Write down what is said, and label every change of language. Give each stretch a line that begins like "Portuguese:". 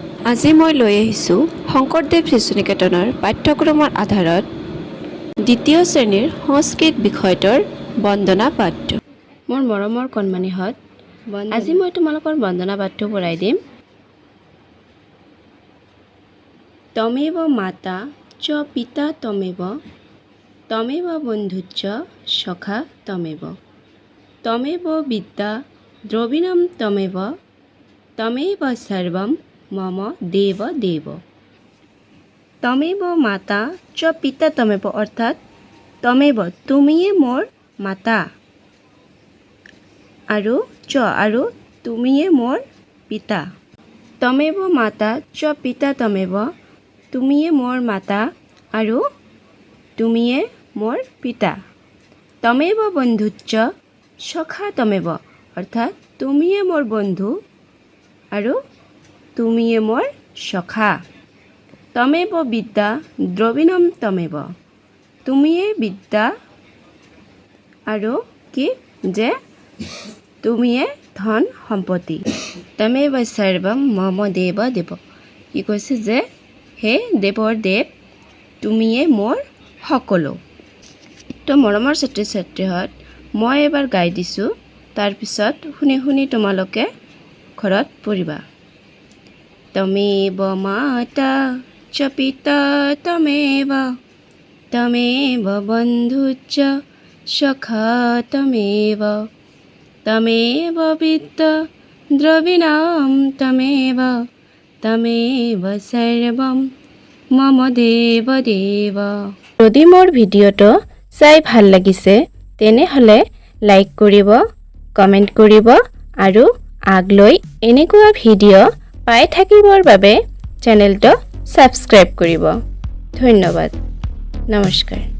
Assamese: আজি মই লৈ আহিছোঁ শংকৰদেৱ শিশু নিকেতনৰ পাঠ্যক্ৰমৰ আধাৰত দ্বিতীয় শ্ৰেণীৰ সংস্কৃত বিষয়টোৰ বন্দনা পাঠ্য। মোৰ মৰমৰ কণমানিহঁত, আজি মই তোমালোকৰ বন্দনা পাঠ্য পঢ়াই দিম।
Sanskrit: তমেব মাতা চ পিতা তমেব, তমেব বন্ধুচ্চ সখা তমেব, তমেব বিদ্যা দ্রবিণম তমেব, তমেব সর্বম মম দেব দেব। তমেব মাতা চ পিতা তমেব
Assamese: অর্থাৎ তমেব তুমিয়ে মোৰ মাতা, আৰু চ আৰু তুমিয়ে মোৰ পিতা।
Sanskrit: তমেব মাতা চ পিতা তমেব
Assamese: তুমিয়ে মোৰ মাতা আৰু তুমিয়ে মোৰ পিতা।
Sanskrit: তমেব বন্ধুচ্চ সখা তমেব
Assamese: অৰ্থাৎ তুমিয়ে মোৰ বন্ধু আৰু তুমিয়ে মোৰ সখা।
Sanskrit: তমেব বিদ্যা দ্ৰবিণম তমেব
Assamese: তুমিয়ে বিদ্যা আৰু কি যে তুমিয়ে ধন সম্পত্তি।
Sanskrit: তমেব সৰ্বম মম দেৱ দেৱ,
Assamese: কি কৈছে যে হে দেৱৰ দেৱ তুমিয়ে মোৰ সকলো। তো মৰমৰ ছাত্ৰ ছাত্ৰীহঁত, মই এবাৰ গাই দিছোঁ, তাৰপিছত শুনি শুনি তোমালোকে ঘৰত পঢ়িবা।
Sanskrit: তমেব মাতা চ পিতা তমেব, তমেব বন্ধুচ্চ সখা তমেব, তমেব বিদ্যা দ্রবিণম তমেব, তমেব সর্বম মম দেব দেব।
Assamese: যদি মোৰ ভিডিঅ'টো চাই ভাল লাগিছে তেনেহ'লে লাইক কৰিব, কমেণ্ট কৰিব আৰু আগলৈ এনেকুৱা ভিডিঅ' পাই থাকিবৰ বাবে চেনেলটো ছাবস্ক্ৰাইব কৰিব। ধন্যবাদ। নমস্কাৰ।